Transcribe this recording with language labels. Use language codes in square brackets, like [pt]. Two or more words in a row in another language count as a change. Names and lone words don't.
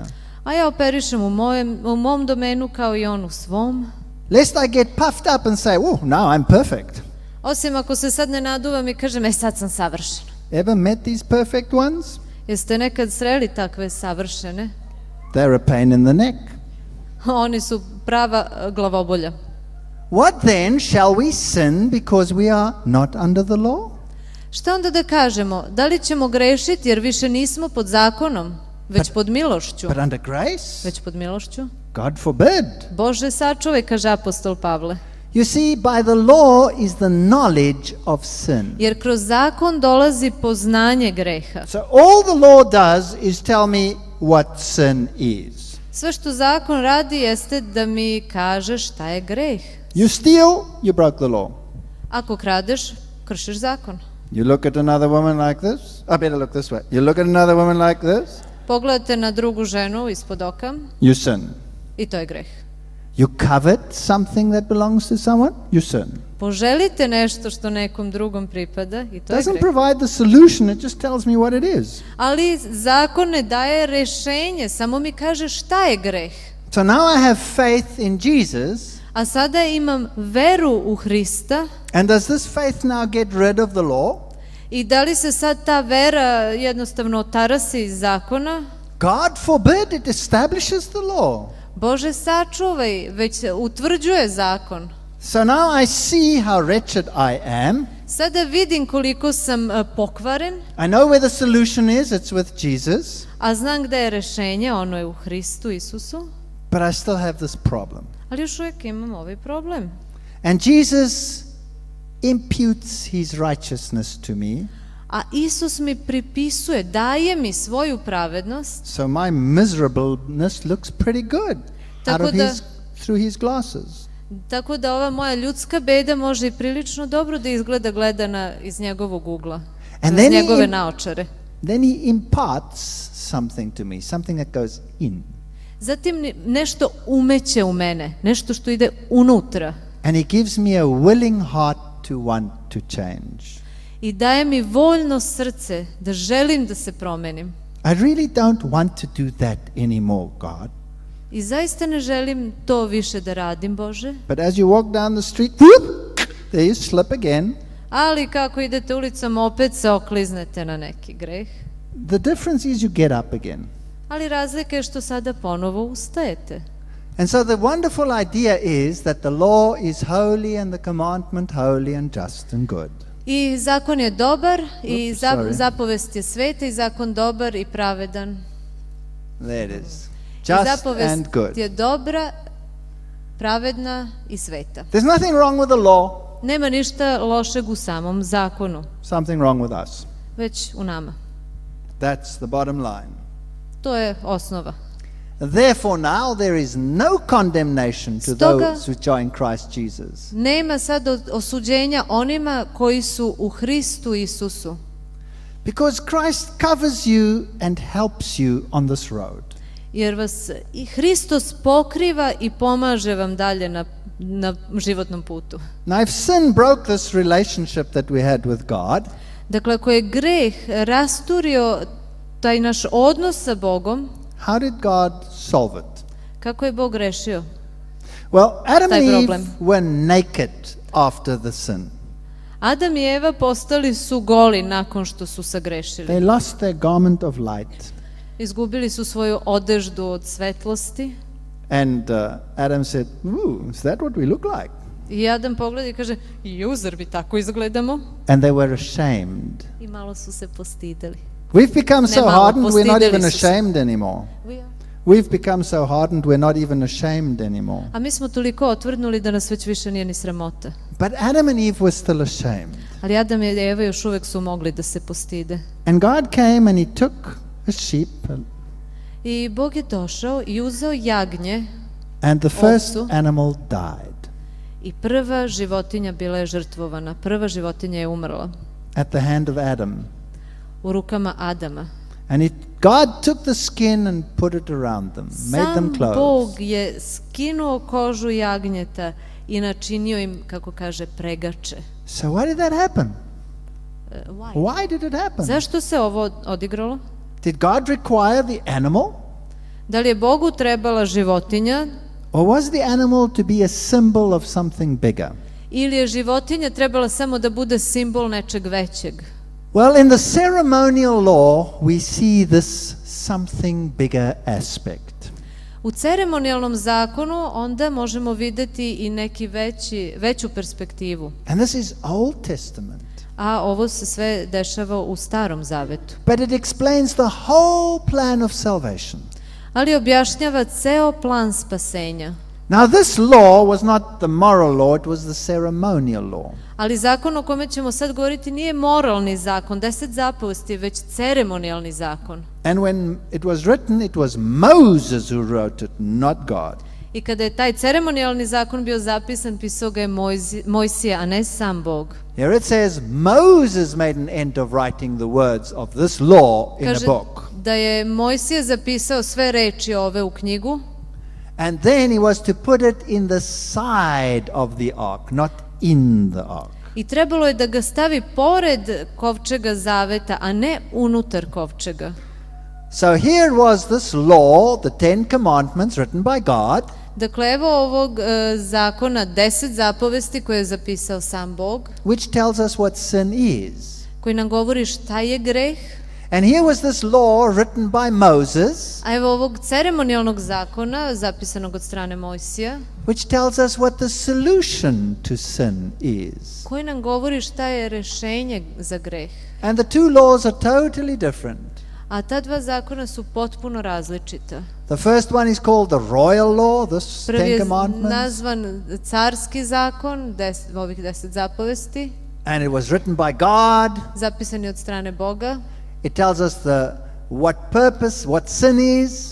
[sr] A ja operišem u mom domenu kao i on u svom. [en] Lest I get puffed up and say, oh, now I'm perfect. [sr] Osim ako se sad ne naduvam i kažem, sad sam savršen. [en] Ever met these perfect ones? [sr] Jeste nekad sreli takve savršene? [en] They're a pain in the neck. [sr] Oni su prava glavobolja. [en] What then, shall we sin because we are not under the law? [sr] Šta onda da kažemo? Da li ćemo grešiti jer više nismo pod zakonom, već pod milošću? [en] But under grace? [sr] Već pod milošću? [en] God forbid. [sr] Bože sačuvaj, kaže apostol Pavle. [en] You see, by the law is the knowledge of sin. [sr] Jer kroz zakon dolazi poznanje greha. [en] So all the law does is tell me what sin is. [sr] Sve što zakon radi jeste da mi kaže šta je greh. [en] You steal, you broke the law. [sr] Ako kradeš, kršiš zakon. [en] You look at another woman like this. I better look this way. You look at another woman like this. [sr] Pogledate na drugu ženu ispod oka [en] You sin. [sr] i to je greh. [en] You covet something that belongs to someone. You sin. [sr] Poželite nešto što nekom drugom pripada i to je [en] Doesn't [sr] greh. [en] provide the solution. It just tells me what it is. [sr] Ali zakon ne daje rešenje, samo mi kaže šta je greh. [en] So now I have faith in Jesus. [sr] A sada imam veru u Hrista [en] And does this faith now get rid of the law? [sr] i da li se sad ta vera jednostavno otarasi iz zakona? [en] God forbid, it establishes the law. [sr] Bože sačuvaj, već se utvrđuje zakon. [en] So now I see how wretched I am. [sr] Sada vidim koliko sam pokvaren, [en] I know where the solution is. It's with Jesus. [sr] a znam gde je rešenje, ono je u Hristu Isusu, [en] But I still have this problem. [sr] ali još uvijek imam ovaj problem. [en] And Jesus imputes his righteousness to me. [sr] A Isus mi pripisuje, daje mi svoju pravednost, [en] So my miserableness looks pretty good [sr] Tako da- [en] through his glasses. [sr] tako da ova moja ljudska beda može i prilično dobro da izgleda gledana iz njegovog ugla, [en] And [sr] iz [en] then [sr] njegove [en] he- [sr] naočare. [en] Then he imparts something to me, something that goes in. [sr] Zatim nešto umeće u mene, nešto što ide unutra [en] And he gives me a willing heart to want to change. [sr] i daje mi voljno srce da želim da se promenim. [en] I really don't want to do that anymore, God. [sr] I zaista ne želim to više da radim, Bože, [en] But as you walk down the street, whoop, there you slip again. [sr] ali kako idete ulicom opet se okliznete na neki greh. [en] The difference is you get up again. [sr] Ali razlika je što sada ponovo ustajete. [en] And so the wonderful idea is that the law is holy and the commandment holy and just and good. [sr] I zakon je dobar, i [en] sorry. [sr] zapovest je sveta, i zakon dobar i pravedan. [en] There it is. [sr] I [en] Just [sr] zapovest [en] and good. [sr] je dobra, pravedna i sveta. [en] There's nothing wrong with the law, [sr] Nema ništa lošeg u samom zakonu, [en] something wrong with us. [sr] već u nama. [en] That's the bottom line. [sr] To je osnova. [en] Therefore now there is no condemnation to [sr] Stoga- [en] those which are in Christ Jesus. [sr] Nema sad osuđenja onima koji su u Hristu Isusu. [en] Because Christ covers you and helps you on this road. [sr] Jer vas i Hristos pokriva i pomaže vam dalje na životnom putu. [en] Now, if sin broke this relationship that we had with God, [sr] Dakle, ako je greh rasturio taj naš odnos sa Bogom, [en] how did God solve it? [sr] kako je Bog rešio? [en] Well, Adam [sr] Taj [en] and Eve [sr] problem. [en] were naked after the sin. [sr] Adam i Eva postali su goli nakon što su sagrešili. [en] They lost their garment of light. [sr] Izgubili su svoju odeždu od svetlosti. [en] And Adam said, "Ooh, is that what we look like?" [sr] I Adam pogleda i kaže, zar mi tako izgledamo? [en] And they were ashamed. [sr] I malo su se postideli. [en] We've become so [sr] Ne malo, [en] hardened, we're not [sr] postideli [en] even [sr] su se. [en] ashamed anymore. We've become so hardened, we're not even ashamed anymore. [sr] A mi smo toliko otvrdnuli da nas već više nije ni sramota. [en] But Adam and Eve were still ashamed. [sr] Ali Adam i Eva još uvek su mogli da se postide. [en] And God came and He took a sheep, [sr] I Bog je došao i uzeo jagnje [en] and the first [sr] Ovcu. [en] animal died [sr] i prva životinja bila je žrtvovana. Prva životinja je umrla [en] at the hand of Adam. [sr] u rukama Adama. [en] And God took the skin and put it around them, made [sr] Sam [en] them clothes. [sr] Bog je skinuo kožu jagnjeta i načinio im, kako kaže, pregače. [en] So why did that happen? Why? Why did it happen? [sr] Zašto se ovo odigralo? [en] Did God require the animal? [sr] Da li je Bogu trebala životinja [en] Or was the animal to be a symbol of something bigger? [sr] ili je životinja trebala samo da bude simbol nečeg većeg? [en] Well, in the ceremonial law, we see this something bigger aspect. [sr] U ceremonijalnom zakonu onda možemo videti i veću perspektivu. [en] And this is Old Testament. [sr] A ovo se sve dešava u Starom Zavetu. [en] But it explains the whole plan of salvation. [sr] Ali objašnjava ceo plan spasenja. [en] Now, this law was not the moral law, it was the ceremonial law. [sr] Ali zakon o kome ćemo sad govoriti nije moralni zakon, 10 zapovesti, već ceremonijalni zakon. [en] And when it was written, it was Moses who wrote it, not God. [sr] I kada je taj ceremonijalni zakon bio zapisan, pisao ga je Mojsije, a ne sam Bog. [en] Here it says, Moses made an end of writing the words of this law in a [sr] Kaže [en] book. [sr] da je Mojsije zapisao sve reči ove u knjigu, [en] And then he was to put it in the side of the ark, not in the ark. [sr] i trebalo je da ga stavi pored kovčega zaveta, a ne unutar kovčega. [en] So here was this law, the 10 commandments written by God, [sr] Dakle, evo ovog zakona, 10 zapovesti koje je zapisao sam Bog, [en] which tells us what sin is. [sr] koji nam govori šta je greh. [en] And here was this law written by Moses, [sr] A evo ovog ceremonijalnog zakona, zapisanog od strane Mojsija, [en] which tells us what the solution to sin is. [sr] koji nam govori šta je rešenje za greh. [en] And the two laws are totally different. [sr] A ta dva zakona su potpuno različita. [en] The first one is called the royal law, this [sr] Prvi [en] 10 [sr] je [en] commandments, [sr] nazvan carski zakon, ovih 10 zapovesti, [en] and it was written by God. [sr] zapisan je od strane Boga. [en] It tells us what purpose, what sin is.